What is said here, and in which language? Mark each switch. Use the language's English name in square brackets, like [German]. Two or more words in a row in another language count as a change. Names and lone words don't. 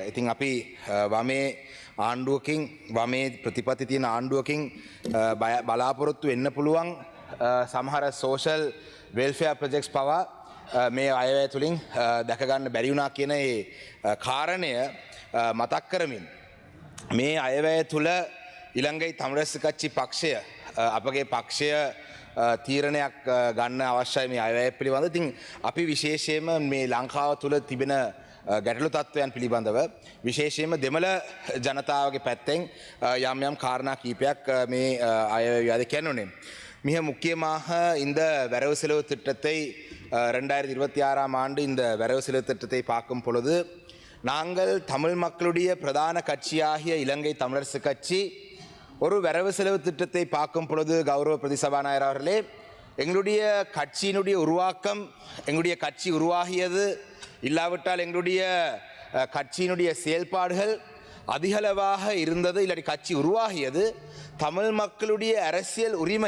[Sinhala] ඉතින් අපි වමේ ආණ්ඩුවකින්, වමේ ප්‍රතිපත්ති තියෙන ආණ්ඩුවකින් බලාපොරොත්තු වෙන්න පුළුවන් සමහර [English] social welfare projects [Sinhala] පවා මේ අයවැය තුලින් දැක ගන්න බැරි වුණා කියන ඒ කාරණය මතක් කරමින් මේ අයවැය තුල ඉලංගයි තමිල්නෙව්ස් කච්චි පක්ෂය, අපගේ පක්ෂය තීරණයක් ගන්න අවශ්‍යයි මේ අයවැය පිළිබඳව. ඉතින් අපි විශේෂයෙන්ම මේ ලංකාව තුල තිබෙන ගැටලු තත්ත්වයන් පිළිබඳව විශේෂයෙන්ම දෙමළ ජනතාවගේ පැත්තෙන් යම් යම් කාරණා කීපයක් මේ අයවැය කියන්නුනේ. [Tamil] மிக முக்கியமாக இந்த வரவு செலவு திட்டத்தை 2026ஆம் ஆண்டு இந்த வரவு செலவு திட்டத்தை பார்க்கும் பொழுது நாங்கள் தமிழ் மக்களுடைய பிரதான கட்சியாகிய இலங்கை தமிழரசு கட்சி ஒரு வரவு செலவு திட்டத்தை பார்க்கும் பொழுது கௌரவ பிரதிசபாநாயகர் அவர்களே, எங்களுடைய கட்சியினுடைய உருவாக்கம், எங்களுடைய கட்சி உருவாகியது இல்லாவிட்டால் எங்களுடைய கட்சியினுடைய செயல்பாடுகள் அதிகளவாக இருந்தது, இல்லாட்டி கட்சி உருவாகியது தமிழ் மக்களுடைய அரசியல் உரிமை.